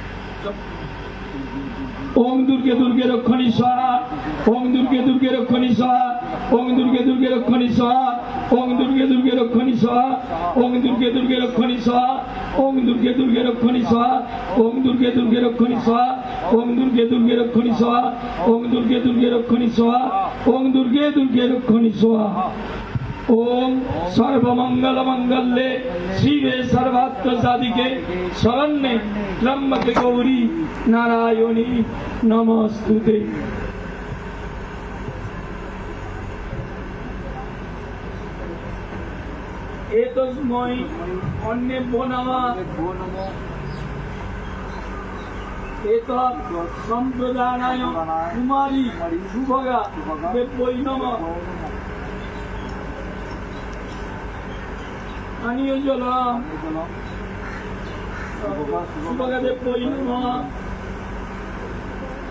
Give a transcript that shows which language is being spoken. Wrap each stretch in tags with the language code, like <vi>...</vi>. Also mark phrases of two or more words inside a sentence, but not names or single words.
<sa>ओम दुर्गे दुर्गे रक्षणी स्वाहा, ओम दुर्गे दुर्गे रक्षणी स्वाहा, ओम दुर्गे दुर्गे रक्षणी स्वाहा, ओम दुर्गे दुर्गे रक्षणी स्वाहा, ओम दुर्गे दुर्गे रक्षणी स्वाहा, ओम दुर्गे दुर्गे रक्षणी स्वाहा, ओम दुर्गे दुर्गे रक्षणी स्वाहा, ओम दुर्गे दुर्गे रक्षणी स्वाहा, ओम दुर्गे दुर्गे रक्षणी स्वाहा, ओम दुर्गे दुर्गे रक्षणी स्वाहा। ओम सर्वमंगल मंगल्ये शिवे सर्वार्थ साधिके शरण्ये त्र्यंबके गौरी नारायणी नमस्तुते। एतस्मै अन्येभ्यो नमः। एतत् सम्प्रदानाय कुमारी सुभगा देव्यै नमः।</sa> <bn>পানীয় জল</bn> <sa>सुभगा देव्यै नमः।</sa>